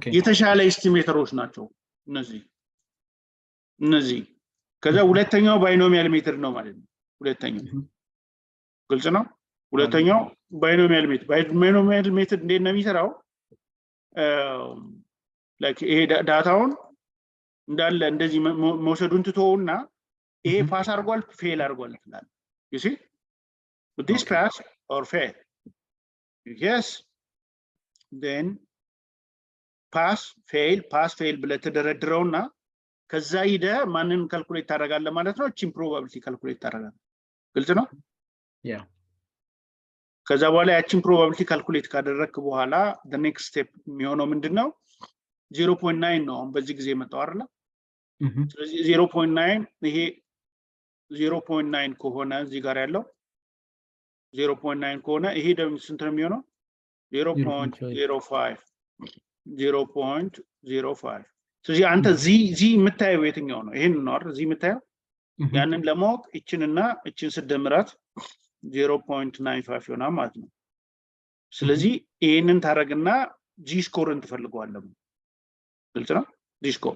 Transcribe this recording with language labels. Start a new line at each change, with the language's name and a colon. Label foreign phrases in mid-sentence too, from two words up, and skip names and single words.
Amharic: የተሻለ ኤስቲሜተሮች ናቸው እነዚህ ከዛ ሁለተኛው
English: binomial method
Amharic: ነው ማለት ነው ሁለተኛው ግልጽ ነው ሁለተኛው
English: binomial method
Amharic: እንዴት ነው የሚሰራው ላይክ ይሄ ዳታውን እንዳለ እንደዚህ መውሰዱን ትተውና ይሄ ፓስ አድርጓል ፌል አድርጓል ይላል
English: you see would this pass or fail yes then pass fail
Amharic: ብለ ተደረድረውና ከዛ ሂደ ማንን ካልኩሌት ታደርጋለህ ማለት ነው እቺን ፕሮባቢሊቲ ካልኩሌት ታደርጋለህ ግልጽ ነው ያ ከዛ በኋላ ያቺን ፕሮባቢሊቲ ካልኩሌት ካደረክ በኋላ
English: the next step
Amharic: የሚሆነው ምንድነው 0.9 ነው በዚህ ጊዜ መጣው አይደል ስለዚህ 0.9 ይሄ 0.9 ከሆነ እዚህ ጋር ያለው 0.9 ከሆነ ይሄ ደግሞ ስንት ነው የሚሆነው 0.05 ስለዚህ አንተ ዚ የምታየው የትኛው ነው ይሄን ነው አይደል ዚ የምታየው ያንን ለማወቅ እቺንና እቺን ስደምራት 0.95 ይሆናል ማለት ነው ስለዚህ ይሄንን ታረግና ጂ ስኮርን ትፈልገዋለህ ግልጽ ነው
English: G score